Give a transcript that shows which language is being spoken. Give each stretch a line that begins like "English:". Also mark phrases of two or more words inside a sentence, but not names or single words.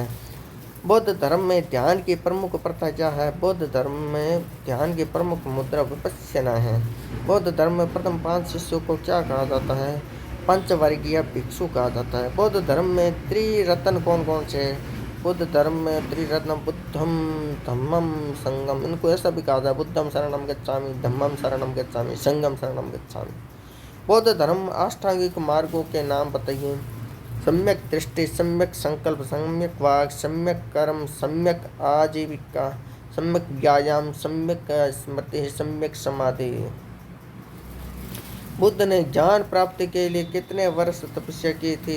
Hindi: बौद्ध धर्म में ध्यान की प्रमुख प्रथा क्या है? बौद्ध धर्म में ध्यान की प्रमुख मुद्रा विपश्यना है। बौद्ध धर्म में प्रथम 5 शिष्यों को क्या कहा जाता है? पंचवर्गीय भिक्षु कहा जाता है। बौद्ध धर्म में त्रिरत्न कौन कौन से? बुद्ध धर्म में त्रिरत्न बुद्धम, धम्मम, संगम। इनको ऐसा भी कहा जाए:
Pali: बुद्धम शरणम गच्छामि, धम्मम शरणम गच्छामि, संगम शरणम गच्छामि।
Hindi: बौद्ध धर्म अष्टांगिक मार्गों के नाम बताइए। सम्यक दृष्टि, सम्यक संकल्प, सम्यक वाक, सम्यक कर्म, सम्यक आजीविका, सम्यक व्यायाम, सम्यक स्मृति, सम्यक समाधि। बुद्ध ने ज्ञान प्राप्ति के लिए कितने वर्ष तपस्या की थी?